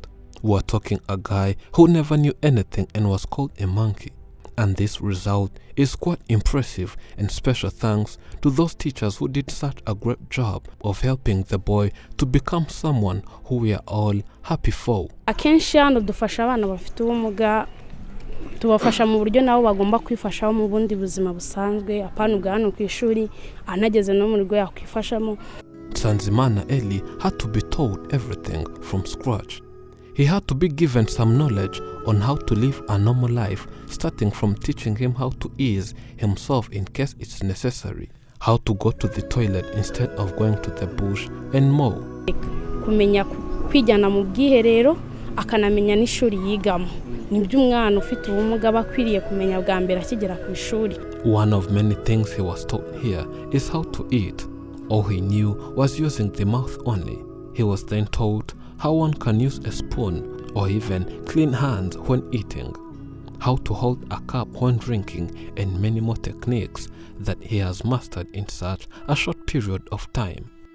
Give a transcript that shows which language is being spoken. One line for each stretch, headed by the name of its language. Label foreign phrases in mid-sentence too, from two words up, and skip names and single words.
English: We're talking a guy who never knew anything and was called a monkey. And this result is quite impressive, and special thanks to those teachers who did such a great job of helping the boy to become someone who we are all happy for.
Kinyarwanda: Akenshi hano dufasha abana bafite ubumuga, tubafasha mu buryo nabo bagomba kwifashaho mu bundi buzima busanzwe, apana ubwa hano ku ishuri anageze no mu rugo yakwifashamo.
English: NSANZIMALA ALIE had to be taught everything from scratch. He had to be given some knowledge on how to live a normal life, starting from teaching him how to ease himself in case it's necessary, how to go to the toilet instead of going to the bush, and more.
Kinyarwanda: Kumenya kwijyana mu bwiherero akanamenya n'ishuri yigamo nibyo umwana ufite ubumuga bakwiriye kumenya bwa mbere akigera ku ishuri.
English: One of many things he was taught here is how to eat. All he knew was using the mouth only. He was then taught how one can use a spoon or even clean hands when eating, how to hold a cup when drinking, and many more techniques that he has mastered in such a short period of time.